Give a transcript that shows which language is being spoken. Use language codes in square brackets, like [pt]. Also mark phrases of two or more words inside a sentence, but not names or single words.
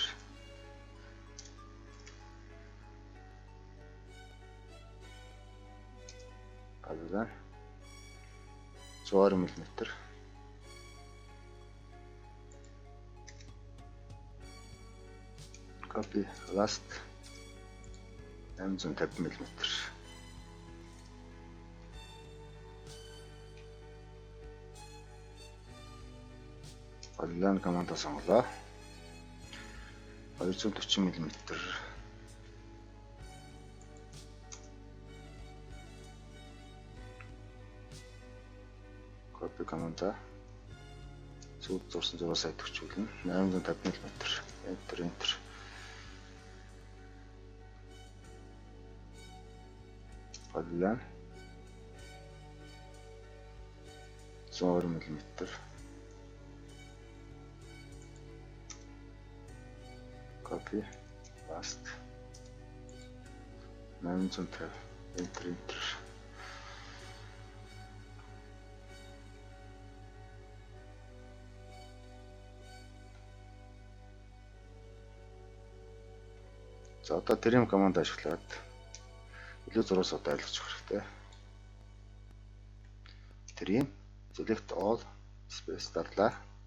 [en] Polyline 120 мм. Copy, last 850 мм. [mn] Polyline командаа сонголоо. 240 мм. Copy командаа сүүл зурсан зураасаа төвчүүлнэ. 850 мм. [en] Enter. Polyline 120 мм. Copy, last 850. Enter. [mn] За одоо trim команд ашиглаад илүү зураас удаа ойлгож өгөх хэрэгтэй. [en] Trim, select all, space дарлаа.